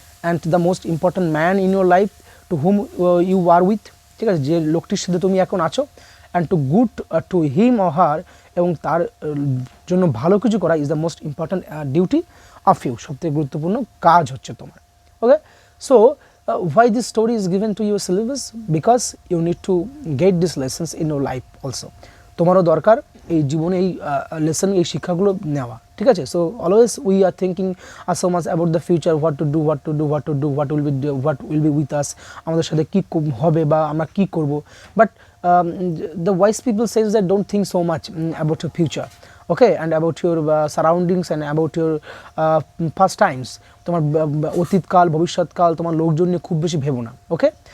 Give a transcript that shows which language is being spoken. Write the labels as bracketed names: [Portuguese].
[English] and the most important man in your life to whom you are with, [Bangla] ঠিক আছে, যে লোকটির সাথে তুমি এখন আছো, [English] and to good to him or her, [Bangla] এবং তার জন্য ভালো কিছু করা [English] is the most important duty of you, [Bangla] সবথেকে গুরুত্বপূর্ণ কাজ হচ্ছে তোমার, [English] Okay. So why this story is given to your syllabus? Because you need to get these lessons in your life also. [Bangla] তোমারও দরকার এই জীবনে এই লেসন, এই শিক্ষাগুলো নেওয়া, ঠিক আছে। [English] so always we are thinking so much about the future, what to do, what will be with us, [Bangla] আমাদের সাথে কী হবে বা আমরা কী করবো, [English] but the wise people says that don't think so much about your future, okay, and about your surroundings and about your past times, [Bangla] তোমার অতীতকাল, ভবিষ্যৎকাল, তোমার লোকজন নিয়ে খুব বেশি ভেবো না, [English] Okay.